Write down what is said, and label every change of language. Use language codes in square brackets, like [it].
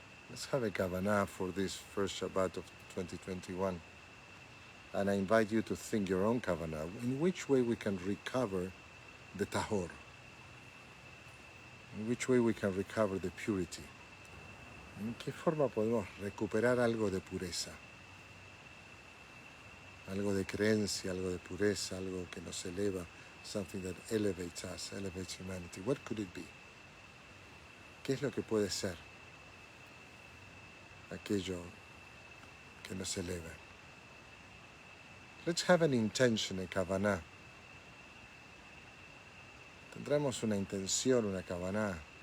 [en] Let's have a kavanah for this first Shabbat of 2021. And I invite you to think your own kavanah. In which way we can recover the tahor? In which way we can recover the purity? [es] ¿En qué forma podemos recuperar algo de pureza? Algo de creencia, algo de pureza, algo que nos eleva, [en] something that elevates us, elevates humanity. What could it be? [es] ¿Qué es lo que puede ser aquello que nos eleva? [en] Let's have an intention, a kavanah. [es] Tendremos una intención, una kavanah.